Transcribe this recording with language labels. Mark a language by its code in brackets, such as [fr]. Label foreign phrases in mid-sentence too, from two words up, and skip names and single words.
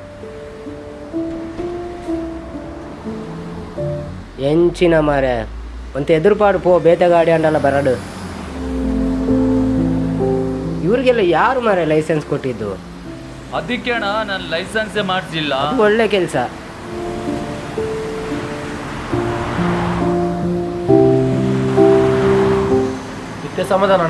[tcy] ಎಂಚಿನ ಮಾರೆ ಒಂತ ಎದುರುಪಾಡು ಪೋ ಬೇಟೆಗಾಡಿ ಅಂಡಲ್ಲ ಬರಡು. [kn] ಇವ್ರಿಗೆಲ್ಲ ಯಾರು ಮಾರೆ ಲೈಸೆನ್ಸ್ ಕೊಟ್ಟಿದ್ದು? ಅದಕ್ಕೆ ಅಣ್ಣ ನಾನು ಲೈಸೆನ್ಸೇ ಮಾಡಿಸಿಲ್ಲ. ಅದು ಒಳ್ಳೆ ಕೆಲಸ. [tcy] ಇತ್ತೆ ಸಮಾಧಾನ